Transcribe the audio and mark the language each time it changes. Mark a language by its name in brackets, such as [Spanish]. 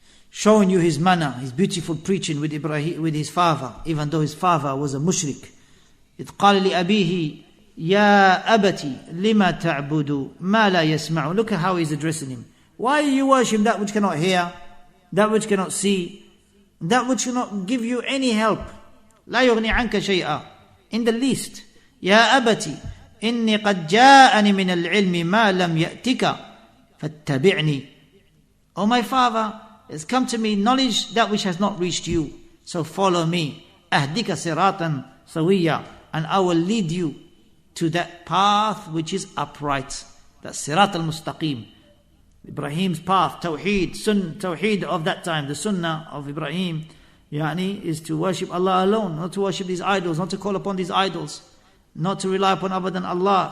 [English] Showing you his manner, his beautiful preaching with Ibrahim, with his father, even though his father was a mushrik. [Arabic] إِذْ قَالَ لِأَبِيهِ يَا أَبَتِ لِمَا تَعْبُدُ مَا لَا يَسْمَعُ. [English] Look at how he's addressing him. Why do you worship that which cannot hear, that which cannot see, that which cannot give you any help? [Arabic] لا يغني عنك شيئا, [English] in the least. [Arabic] يا أبتي إني قد جاءني من العلم ما لم يأتك فاتبعني. [English] Oh my father, has come to me knowledge that which has not reached you, so follow me. [Arabic] أهدك صراطا سويا, [English] and I will lead you to that path which is upright. That's Sirat al-Mustaqim. Ibrahim's path, Tawheed, Tawheed of that time, the Sunnah of Ibrahim, is to worship Allah alone, not to worship these idols, not to call upon these idols, not to rely upon other than Allah.